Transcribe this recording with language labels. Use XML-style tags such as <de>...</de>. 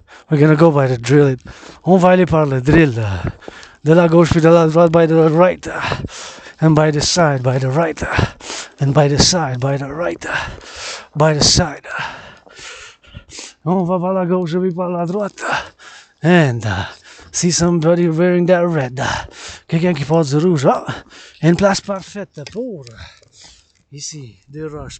<en>We're gonna go by the drill it.</en> <fr>On va aller par le drill. De la gauche puis de la droite,</fr> <en>by the right. And by the side, by the right. And by the side, by the right. By the side.</en> <fr>On va par la gauche, je vais par la droite.</fr> <en>And see somebody wearing that red.</en> <fr>Quelqu'un qui porte du rouge. Ah, une place parfaite pour ici, des roches.</fr>